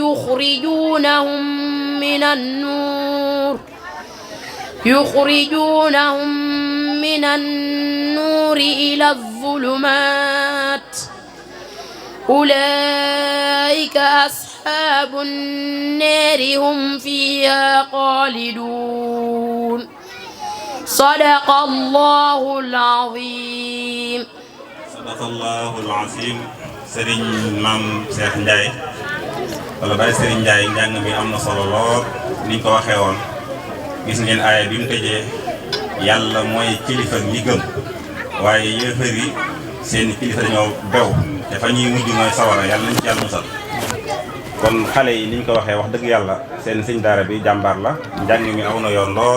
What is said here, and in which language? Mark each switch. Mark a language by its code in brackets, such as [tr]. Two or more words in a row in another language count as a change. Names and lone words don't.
[ar] يخرجونهم من النور إلى الظلمات أولئك أصحاب النار هم فيها خالدون صدق الله العظيم صدق الله العظيم [wo] Serigne Mame Cheikh Ndiaye wala Baye Serigne Ndiaye njàng mi am na solo lool niñ ko waxee woon gis ngeen aaya bi mu tëjee yàlla mooy kilifa ñi gëm waaye yéefar yi seen kilifa dañoo bew te fa ñuy mujj mooy sawara yàlla nañ ci yàlla musal kon xale yi niñ ko waxee wax dëgg yàlla seen sëñ daara bi jàmbaar la njàng mi aw na yoon